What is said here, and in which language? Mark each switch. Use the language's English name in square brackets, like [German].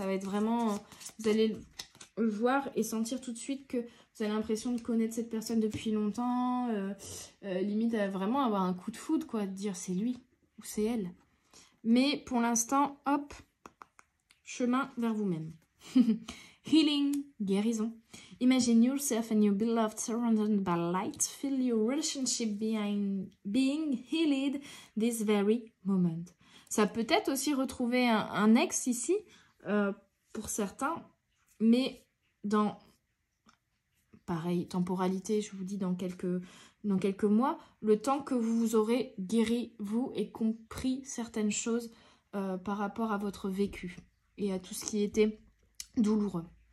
[French] Ça va être vraiment, vous allez le voir et sentir tout de suite que vous avez l'impression de connaître cette personne depuis longtemps, limite à vraiment avoir un coup de foudre, quoi, de dire c'est lui ou c'est elle. Mais pour l'instant, hop, chemin vers vous-même. [English] Healing, guérison. Imagine yourself and your beloved surrounded by light. Feel your relationship being healed this very moment. [French] Ça peut être aussi retrouver un ex ici, pour certains, mais dans, pareil, temporalité, je vous dis dans quelques mois, le temps que vous aurez guéri, vous, et compris certaines choses par rapport à votre vécu et à tout ce qui était douloureux.